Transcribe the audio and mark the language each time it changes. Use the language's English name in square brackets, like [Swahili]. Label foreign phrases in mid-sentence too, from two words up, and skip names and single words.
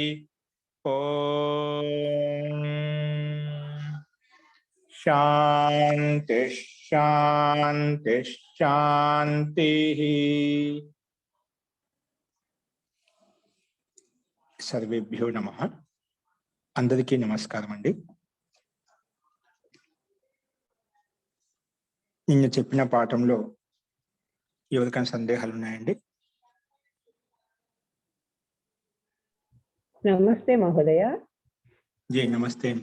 [Sanskrit] ओम शांति शांति शांति। सर्वेभ्यो नमः। [Telugu] అందరికీ నమస్కారం అండి। నిన్న చెప్పిన పాఠంలో ఎవరికైనా సందేహాలు ఉన్నాయండి? [Sanskrit] నమస్తే మహోదయ. [Telugu] జీ నమస్తే అండి.